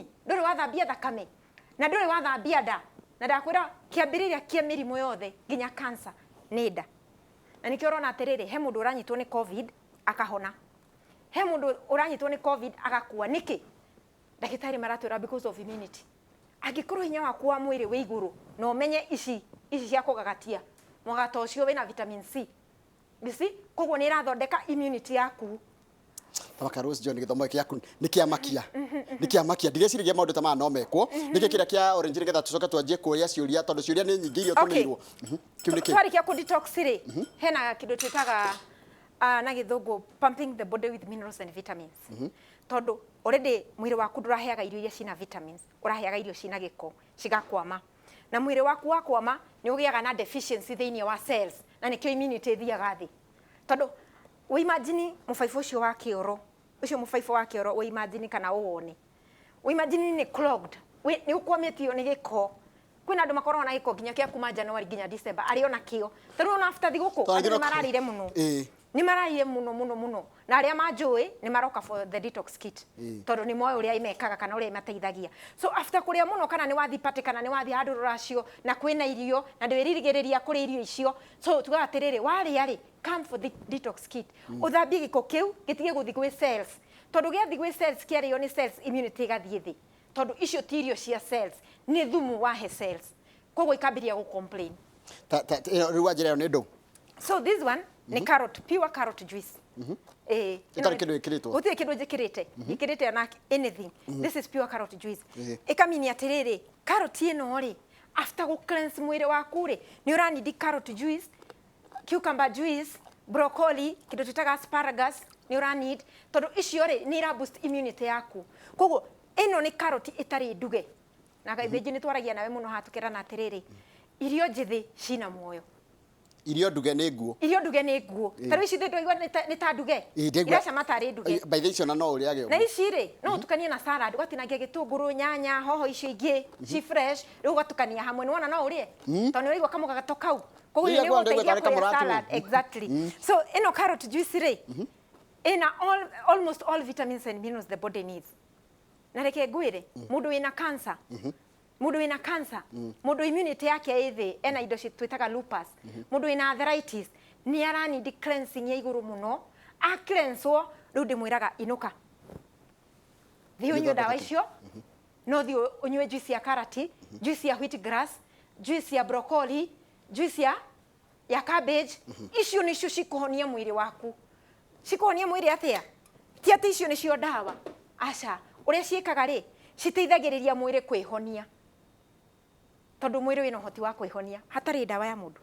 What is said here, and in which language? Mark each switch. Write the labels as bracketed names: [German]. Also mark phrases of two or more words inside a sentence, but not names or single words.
[Kikuyu] Ndũrĩ wathambia thakame. Na ndũrĩ wathambia nda. Na ndakwĩra kĩambĩrĩria kĩa mĩrimũ yothe nginya cancer nĩ nda. Na nĩkĩo ũrona atĩrĩrĩ he mũndũ ũranyitwo nĩ COVID akahona. He mũndũ ũranyitwo nĩ COVID agakua. Nĩkĩ? Ndagĩtarĩ maratwĩra [English] because of immunity. [Kikuyu] Angĩkorwo hinya waku wa mwĩrĩ wĩ igũrũ na ũmenye ici cia kũgagatia mũgagato ũcio wĩna [English] vitamin C. [Kikuyu] Bisi koguo nĩ ĩrathondeka immunity yaku. Tamaka Rose John gĩthomo gĩaku nĩ kĩamakia ndigeciragia maũndũ ta maya no mekwo nĩkĩ kĩrĩa kĩa orange nĩgetha tũcoke twanjie kũria ciũria tondũ ciũria nĩ nyingĩ irio tũmĩirwo. Kĩu nĩkĩ? Twarĩkia kũ detox rĩ hena kĩndũ twĩtaga na gĩthũngũ [English] pumping the body with minerals and vitamins. [Kikuyu] Tondũ already mwĩrĩ waku ndũraheaga irio iria cina vitamins, ũraheaga irio cina gĩko cigakwama. Na mwĩrĩ waku wakwama nĩ ũgĩaga na deficiency thĩinĩ wa cells na nĩkĩo immunity ĩthiaga thĩ. Tondũ we imagine mũbaibũ ũcio wa kĩoro, ũcio mũbaibũ wa kĩoro we imagine kana ũwone. We imagine nĩ clogged, nĩ ũkwametio nĩ gĩko. Kwĩna andũ makoragwo na gĩko nginya kĩa kuma January nginya December arĩ ona kĩo. Tondũ ona after thigũkũ andũ mararire mũno. Nĩ mararire mũno na arĩa manjũĩ nĩ maroka [English] for the detox kit [Kikuyu] tondũ nĩ moĩ ũrĩa imekaga kana ũrĩa imateithagia. So after kũrĩa mũno kana nĩ wathi party kana nĩ wathi handũ rũracio na kwĩna irio na ndwĩririgĩrĩria kũrĩa irio icio, so tugaga atĩrĩrĩ warĩa rĩ [English] come for the detox kit. [Kikuyu] Ũthambie gĩko kĩu gĩtige gũthi gwĩ cells tondũ gĩathi gwĩ cells kĩarĩo nĩ [English] cells immunity [Kikuyu] ĩgathiĩ thĩ tondũ icio ti irio cia cells nĩ thumu wahe cells koguo ikambĩrĩria gũ complain. Rĩu wanjĩra ĩyo nĩ ndũ. [English] So this one ni carrot, pure carrot juice. [Kikuyu] Itarĩ kĩndũ gĩkĩrĩtwo. Gũtirĩ kĩndũ njĩkĩrĩte. Gĩkĩrĩte na anything. [English] This is pure carrot juice. [Kikuyu] Ĩkamini atĩrĩrĩ, carrot ĩno rĩ, after gũ cleanse mwĩrĩ waku rĩ, nĩ ũranidi [English] carrot juice, cucumber juice, broccoli, [Kikuyu] kĩndũ twĩtaga asparagus, nĩ ũranid, tondũ icio rĩ, nĩ ira [English] boost immunity [Kikuyu] yaku. Koguo ĩno nĩ carrot ĩtarĩ nduge. Na kaingĩ nĩ twaragia nawe mũno hatukĩrana atĩrĩrĩ, irio njĩthĩ cina muoyo. irio nduge nĩ nguo irio nduge nĩ nguo tarĩ ici ndĩigua nĩ ta nduge iracama tarĩ nduge [English] by the way [Kikuyu] no ũrĩage na ici rĩ no ũtukanie na salad ũgatinangia gĩtũngũrũ nyanya hoho icio ingĩ ci fresh rĩu ũgatukania hamwe nĩ wona no ũrĩe tondũ nĩ ũraigua kamũgagato kau koguo nĩ ũgũteithia kũrĩa [English] salad exactly so [Kikuyu] ĩno [English] carrot juice [Kikuyu] rĩ ina [English] almost all vitamins and minerals the body needs [Kikuyu] na reke ngwĩre mũndũ wĩna cancer mũndũ wĩna cancer mũndũ immunity yake ĩ thĩ ena indo twĩtaga lupus mũndũ wĩna arthritis nĩ aranidi cleansing ya igũrũ mũno a cleansewo rĩu ndĩmwĩraga inũka thiĩ ũnyue ndawa icio no thiĩ ũnyue juice ya karati juice ya wheatgrass juice ya broccoli juice ya cabbage icio nĩcio cikũhonia mwĩrĩ waku cikũhonia mwĩrĩ atĩa ti atĩ icio nĩcio ndawa aca ũrĩa ciĩkaga rĩ citeithagĩrĩria mwĩrĩ kwĩhonia tondũ mwĩrĩ wĩna ũhoti wa kwĩhonia hatarĩ ndawa ya mũndũ